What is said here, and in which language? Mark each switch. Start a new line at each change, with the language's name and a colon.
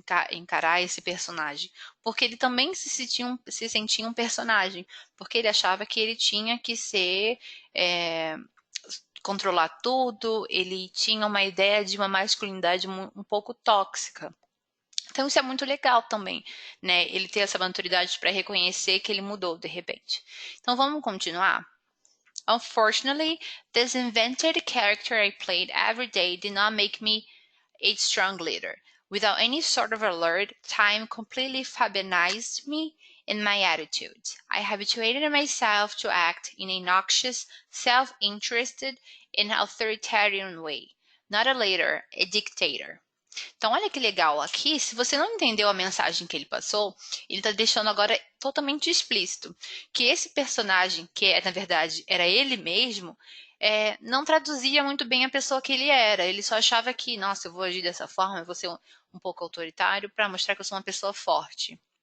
Portuguese: Encarar esse personagem, porque ele também se sentia um personagem, porque ele achava que ele tinha que ser controlar tudo, ele tinha uma ideia de uma masculinidade um pouco tóxica. Então isso é muito legal também, né? Ele ter essa maturidade para reconhecer que ele mudou de repente. Então vamos continuar?
English: Unfortunately, this invented character I played every day did not make me a strong leader. Without any sort of alert, time completely Fabianized me in my attitudes. I habituated myself to act in a noxious, self-interested, and authoritarian way. Not a leader, a dictator.
Portuguese: Então, olha que legal aqui. Se você não entendeu a mensagem que ele passou, ele está deixando agora totalmente explícito que esse personagem, que na verdade era ele mesmo, não traduzia muito bem a pessoa que ele era. Ele só achava que, nossa, eu vou agir dessa forma, eu vou ser um pouco autoritário para mostrar que eu sou uma pessoa forte.